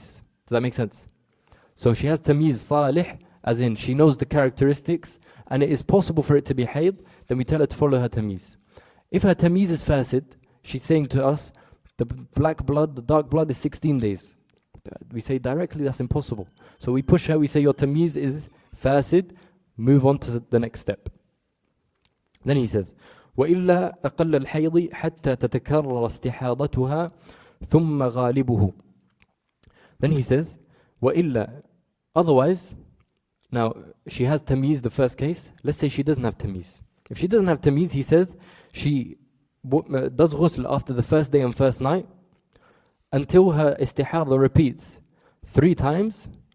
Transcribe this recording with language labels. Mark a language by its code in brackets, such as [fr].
[en] Does that make sense? So she has tamyiz salih, as in she knows the characteristics, and it is possible for it to be hayd, then we tell her to follow her tamyiz. If her tamyiz is fasid, she's saying to us, the black blood, the dark blood is 16 days. We say directly that's impossible. So we push her, we say your tamyiz is fasid, move on to the next step. Then he says, [ar] وَإِلَّا أَقَلَّ الْحَيْضِ حَتَّى تَتَكَرَّرَ اسْتِحَاضَتُهَا ثُمَّ غَالِبُهُ. [en] Then he says, وَإِلَّا. Otherwise, now she has tamyiz, the first case. Let's say she doesn't have tamyiz. If she doesn't have tamyiz, he says, she does ghusl after the first day and first night until her istihada repeats 3 times.